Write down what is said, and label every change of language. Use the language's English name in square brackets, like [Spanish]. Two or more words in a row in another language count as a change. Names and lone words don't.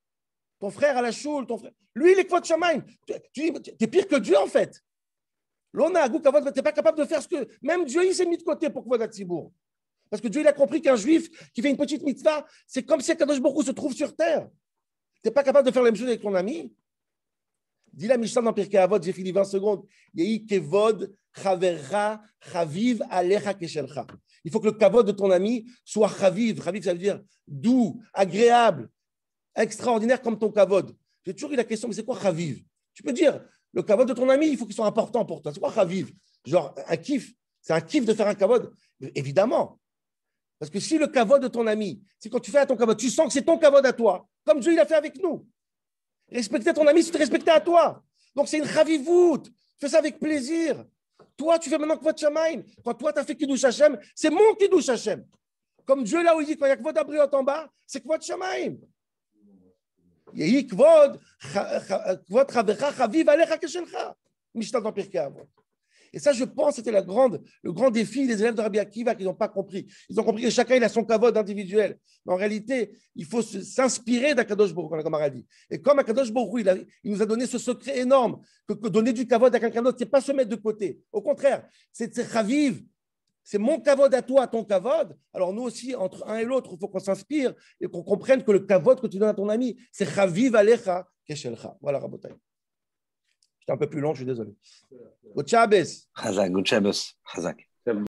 [French] Ton frère à la choule, lui, il est [Hebrew] כבוד שמים. [French] Tu dis, tu es pire que Dieu, en fait. L'on a un goût kavod, tu n'es pas capable de faire ce que. Même Dieu, il s'est mis de côté pour [Hebrew] כבוד הציבור. [French] Parce que Dieu, il a compris qu'un juif qui fait une petite mitzvah, c'est comme si Kadosh Baruch Hu se trouve sur terre. Tu n'es pas capable de faire la même chose avec ton ami. Dis la Mishnah dans Pirkei Avot, j'ai fini 20 secondes. [Hebrew] יהי כבוד חברך חביב עליך כשלך. [French] Il faut que le kavod de ton ami soit chaviv. Chaviv, ça veut dire doux, agréable, extraordinaire comme ton kavod. J'ai toujours eu la question, mais c'est quoi chaviv? Tu peux dire, le kavod de ton ami, il faut qu'il soit important pour toi. C'est quoi chaviv? Genre un kiff. C'est un kiff de faire un kavod? Évidemment. Parce que si le kavod de ton ami, c'est quand tu fais à ton kavod, tu sens que c'est ton kavod à toi, comme Dieu il a fait avec nous. Respecter ton ami, c'est te respecter à toi. Donc c'est une chavivout. Fais ça avec plaisir. Toi, tu fais maintenant [Hebrew] כבוד שמים. [French] Quand toi, tu as fait [Hebrew] קידוש השם, [French] c'est mon [Hebrew] קידוש השם. [French] Comme Dieu là où il dit, quand il y a [Hebrew] כבוד הבריות [French] en bas, c'est [Hebrew] כבוד שמים. יהי כבוד חברך חביב עליך כשלך. [French] Mishnah dans Pirkei Avot. Et ça, je pense, c'était le grand défi des élèves de Rabbi Akiva qui n'ont pas compris. Ils ont compris que chacun il a son kavod individuel. Mais en réalité, il faut s'inspirer d'Akadosh Baruch Hu, comme on a dit. Et comme Akadosh Baruch Hu, il nous a donné ce secret énorme que donner du kavod à quelqu'un d'autre, ce n'est pas se mettre de côté. Au contraire, c'est chaviv. C'est mon kavod à toi, à ton kavod. Alors nous aussi, entre un et l'autre, il faut qu'on s'inspire et qu'on comprenne que le kavod que tu donnes à ton ami, c'est [Hebrew] חביב עליך כשלך. [French] Voilà, Rabotai. J'étais un peu plus long, je suis désolé. [English] Good Shabbos. Chazak, good Shabbos. Chazak.